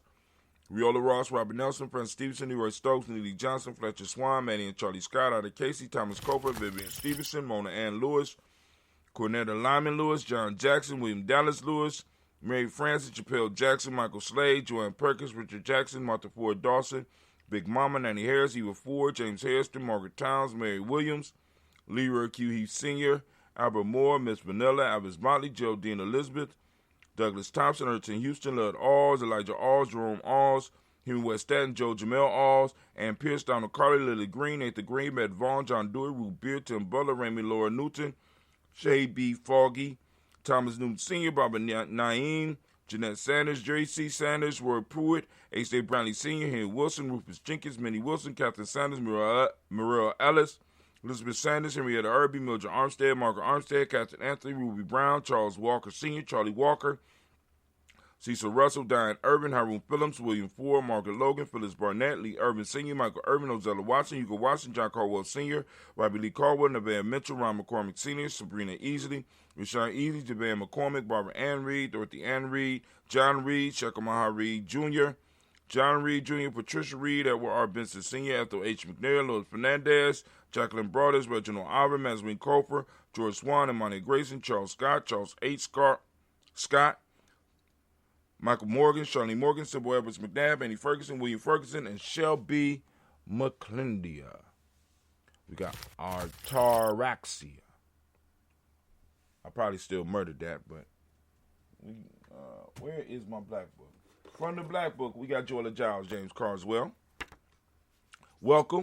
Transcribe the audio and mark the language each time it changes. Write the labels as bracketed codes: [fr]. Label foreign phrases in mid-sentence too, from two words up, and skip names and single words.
[en] Riola Ross, Robert Nelson, Francis Stevenson, Leroy Stokes, Neely Johnson, Fletcher Swan, Manny and Charlie Scott, Ida Casey, Thomas Cofer, Vivian Stevenson, Mona Ann Lewis, Cornetta Lyman Lewis, John Jackson, William Dallas Lewis, Mary Francis, Chappelle Jackson, Michael Slade, Joanne Perkins, Richard Jackson, Martha Ford Dawson, Big Mama, Nanny Harris, Eva Ford, James Hairston, Margaret Towns, Mary Williams, Leroy Q. Heath Sr., Albert Moore, Miss Vanilla, Alvis Motley, Geraldine Elizabeth, Douglas Thompson, Erton Houston, Lud Alls, Elijah Alls, Jerome Alls, Henry West Stanton, Joe Jamel Alls, and Pierce, Donald Carly, Lily Green, Nathan Green, Matt Vaughn, John Dewey, Ruth Beard, Tim Butler, Ramy Laura Newton, Shay B. Foggy, Thomas Newton Sr., Barbara Naeem, Jeanette Sanders, Jerry C. Sanders, Ward Pruitt, H.J. Brownlee Sr., Henry Wilson, Rufus Jenkins, Minnie Wilson, Catherine Sanders, Muriel Ellis, Elizabeth Sanders, Henrietta Irby, Mildred Armstead, Margaret Armstead, Catherine Anthony, Ruby Brown, Charles Walker Sr., Charlie Walker, Cecil Russell, Diane Irvin, Haroon Phillips, William Ford, Margaret Logan, Phyllis Barnett, Lee Irvin Sr., Michael Irvin, Ozella Watson, Hugo Watson, John Caldwell Sr., Robbie Lee Caldwell, Nevaeh Mitchell, Ron McCormick Sr., Sabrina Easley, Rashawn Easley, Javan McCormick, Barbara Ann Reed, Dorothy Ann Reed, John Reed, Shekamaha Reed Jr., John Reed Jr., Patricia Reed, Edward R. Benson Sr., Ethel H. McNair, Louis Fernandez, Jacqueline Broaders, Reginald Alvin, Mazwin Cofer, George Swan, Imani Grayson, Charles Scott, Charles H. Scott, Michael Morgan, Charlie Morgan, Sybil Edwards McNabb, Annie Ferguson, William Ferguson, and Shelby McClindia. We got Artaraxia. I probably still murdered that, but where is my black book? From the black book, we got Joella Giles, James Carswell. Welcome.